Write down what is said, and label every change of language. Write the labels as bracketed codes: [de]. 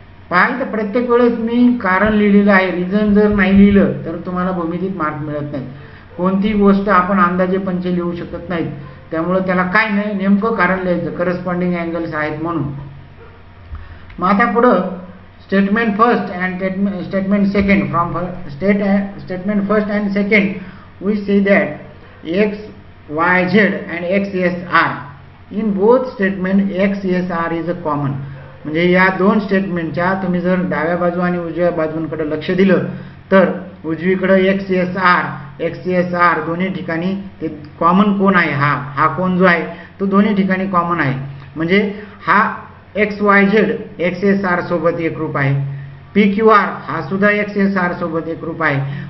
[mr] पहा तर प्रत्येक वेळेस मी कारण लिहिलेलं आहे, रिझन जर नाही लिहिलं तर तुम्हाला भूमितीत मार्क मिळत नाही. कोणती गोष्ट आपण अंदाजे पंचे लिहू शकत नाहीत, त्यामुळे त्याला काय नाही, नेमकं कारण लिहायचं, करस्पॉन्डिंग अँगल्स आहेत म्हणून. मग आता पुढं statement first and statement second. [en] From statement first and second we see that XYZ and XSR in both statement XSR is a common. [mr] म्हणजे या दोन स्टेटमेंटच्या तुम्ही जर डाव्या बाजू आणि उजव्या बाजूंकडे लक्ष दिलं तर उजवीकडे XSR दोन्ही ठिकाणी ते कॉमन कोण आहे, हा कोण जो आहे तो दोन्ही ठिकाणी कॉमन आहे. म्हणजे हा XYZ XSR सोबत एकरूप आहे, PQR हा सुद्धा XSR सोबत एकरूप आहे.